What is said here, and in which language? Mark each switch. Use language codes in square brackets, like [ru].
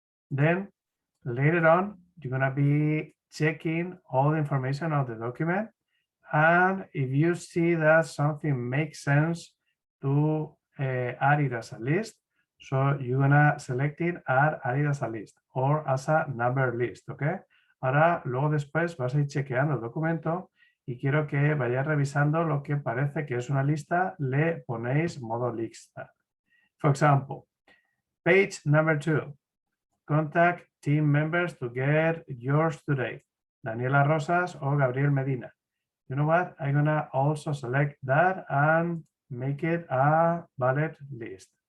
[en] Then later on, you're gonna be checking all the information of the document, and if you see that something makes sense to add it as a list, so you're gonna select it, add it as a list or as a number list, okay? [es] Ahora, luego después vas a ir chequeando el documento y quiero que vayáis revisando lo que parece que es una lista, le ponéis modo lista. [en] For example, page number 2, contact team members to get yours today. Daniela Rosas or Gabriel Medina. You know what? I'm gonna also select that and make it a bullet list.